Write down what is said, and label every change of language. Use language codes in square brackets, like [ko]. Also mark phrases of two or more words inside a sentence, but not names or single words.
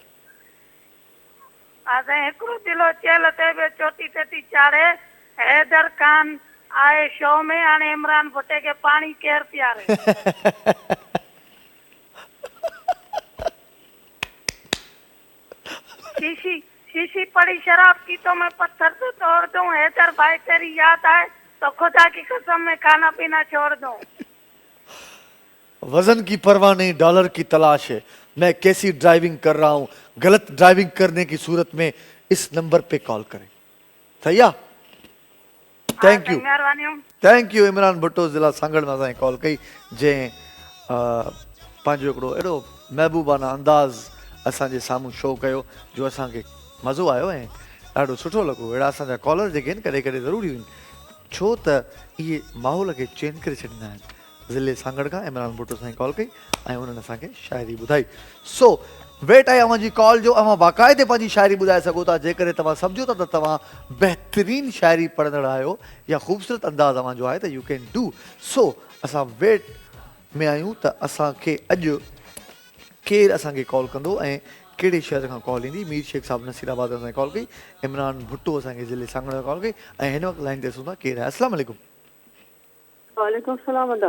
[sd] हा साईं, हिकिड़ो दिलो चेल ते बि चोटी ते थी चाढ़े, हैदर खान आए शो में, हाणे इमरान भुट्टे खे पाणी केरु पीआरे। [hi] शीशी पड़ी शराब की तो मैं पत्थर से तोड़ दूं, हैदर भाई तेरी याद आए तो खुदा की कसम में खाना पीना छोड़ दूं। वजन की परवाह नहीं, डॉलर की तलाश है, मैं कैसी ड्राइविंग कर रहा हूँ, गलत ड्राइविंग करने की सूरत में इस नंबर पे कॉल करें। [sd] सही आहे? [en] Thank you, thank you. [sd] इमरान भुट्टो ज़िला सांगड़ में असांखे कॉल कई, जंहिं पंहिंजो हिकिड़ो अहिड़ो महबूबाना अंदाज़ असांजे साम्हूं शो कयो जो असांखे मज़ो आयो ऐं ॾाढो सुठो लॻो। अहिड़ा असांजा कॉलर जेके आहिनि कॾहिं कॾहिं ज़रूरी आहिनि, छो त इहे माहौल खे चेंज करे छॾींदा आहिनि। ज़िले सांगड़ खां इमरान भुट्टो सां कॉल कई ऐं उन्हनि असांखे शाइरी ॿुधाई। सो वेट आहे अव्हांजी कॉल जो। अव्हां बाक़ाइदे पंहिंजी शाइरी ॿुधाए सघो था। जेकॾहिं तव्हां सम्झो था त तव्हां बहितरीन शाइरी पढ़ंदड़ आहियो या ख़ूबसूरत अंदाज़ अव्हांजो आहे त [en] you can do so. [sd] असां वेट में आहियूं त असांखे अॼु केरु असांखे कॉल कंदो ऐं कहिड़े शहर खां कॉल ईंदी। मीर शेख साहिबु नसीराबाद असांखे कॉल कई, इमरान भुट्टो असांखे ज़िले सांगड़ में कॉल कई ऐं हिन वक़्तु लाइन ते ॾिसूं था केरु आहे। अस्सलाम वालेकुम। वालेकुम सलाम अदा।